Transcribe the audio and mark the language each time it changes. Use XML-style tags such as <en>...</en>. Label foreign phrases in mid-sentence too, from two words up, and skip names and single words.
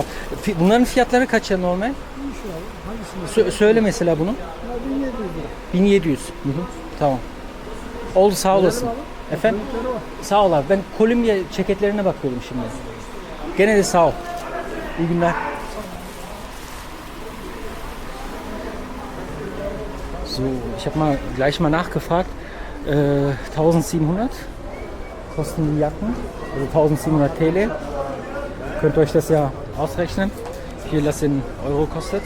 <tr>Bunların fiyatları kaç ya normal? Söyle mesela bunu. 1700. Hı hı. Tamam. Oldu sağ olasın. Efendim? Sağ ol abi. Ben Columbia ceketlerine bakıyordum şimdi. Gene de sağ ol. İyi günler.</tr> <de>So, ich habe gleich mal nachgefragt. 1700 kosten die Jacken, also 1700 TL. Könnt ihr euch das ja ausrechnen, wie viel das in Euro kostet.</de>